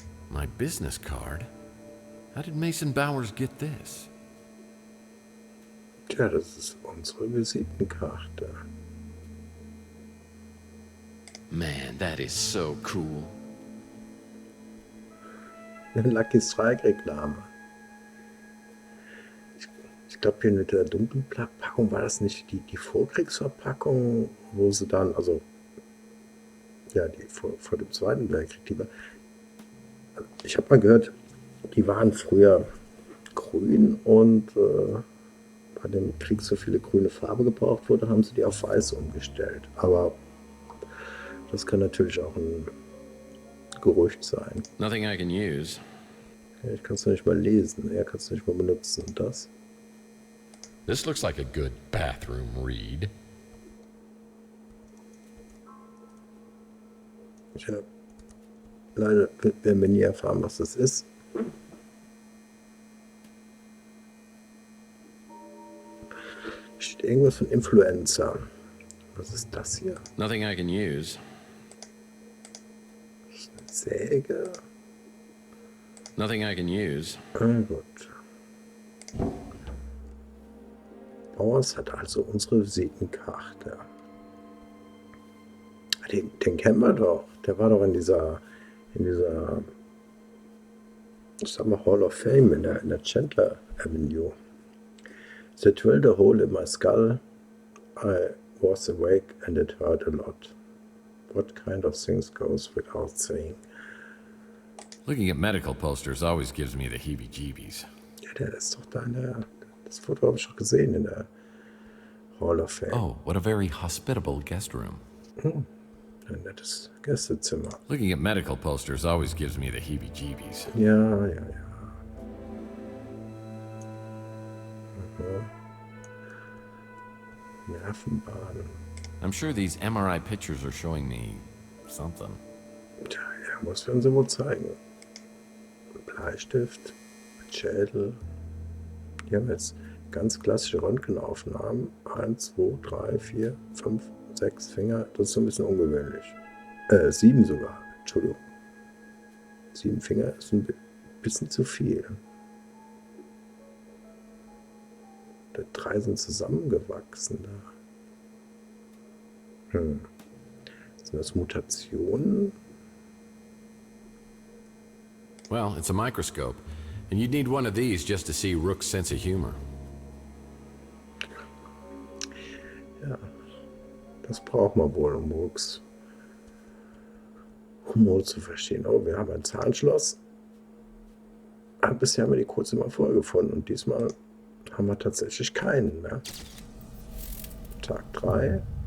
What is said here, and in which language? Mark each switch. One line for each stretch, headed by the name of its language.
English: My business card? How did Mason Bowers get this?
German: Tja, das ist unsere Visitenkarte.
English: Man, that is so cool.
German: Eine Lucky Strike-Reklame. Ich glaube, hier mit der dunklen Packung war das nicht die Vorkriegsverpackung, wo sie dann, also ja, die vor dem Zweiten Weltkrieg, die war. Ich habe mal gehört, die waren früher grün und bei dem Krieg so viele grüne Farbe gebraucht wurde, haben sie die auf weiß umgestellt. Aber das kann natürlich auch ein Gerücht sein.
English: Nothing I can use.
German: Ja, ich kann es nicht mal lesen, er kann es nicht mal benutzen. Und das?
English: This looks like a good bathroom read.
German: Tja, leider werden wir nie erfahren, was das ist. Steht irgendwas von Influencer. Was ist das hier?
English: Nothing I can use.
German: Säge?
English: Nothing I can use.
German: Gut. Bowers hat also unsere Visitenkarte. Den kennen wir doch. Der war doch in dieser ich sag mal, Hall of Fame in der Chandler Avenue.
English: The drilled a hole in my skull. I was awake and it hurt a lot. What kind of things goes without saying? Looking at medical posters always gives me the heebie-jeebies.
German: Ja, der ist doch da das Foto habe ich schon gesehen in der Hall of Fame.
English: Oh, what a very hospitable guest room.
German: Ein nettes Gästezimmer.
English: Looking at medical posters always gives me the heebie-jeebies.
German: Ja. Nervenbahn.
English: I'm sure these MRI pictures are showing me something.
German: Tja, irgendwas werden sie wohl zeigen. Bleistift, Schädel. Hier haben wir jetzt ganz klassische Röntgenaufnahmen. 1, 2, 3, 4, 5, 6 Finger. Das ist so ein bisschen ungewöhnlich. 7 sogar. Entschuldigung. 7 Finger ist ein bisschen zu viel. 3 sind zusammengewachsen. Sind das Mutationen?
English: Well, it's a microscope, and you'd need one of these just to see Rook's sense of humor.
German: Ja, das braucht man wohl, um Rooks Humor zu verstehen. Oh, wir haben ein Zahnschloss. Bisher haben wir die kurz immer vorgefunden und diesmal haben wir tatsächlich keinen. Ne? Tag 3.